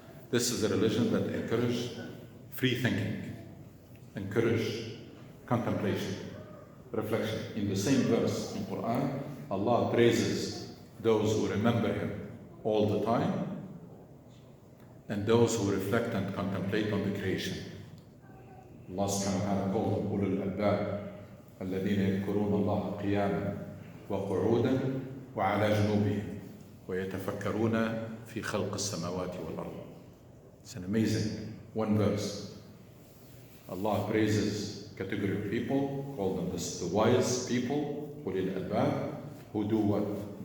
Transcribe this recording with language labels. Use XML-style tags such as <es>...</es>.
<en>This is a religion that encourages free thinking, encourages contemplation, reflection. In the same verse in Quran, Allah praises those who remember Him all the time, and those who reflect and contemplate on the creation. Allah subhanahu wa ta'ala called them ulul albab,</en> <ar>الذين يذكرون الله قياما وقعودا وعلى جنوبهم ويتفكرون في خلق السماوات والأرض.</ar> <en>It's an amazing one verse. Allah praises a category of people, call them the wise people, ulul albab, who do what?</en>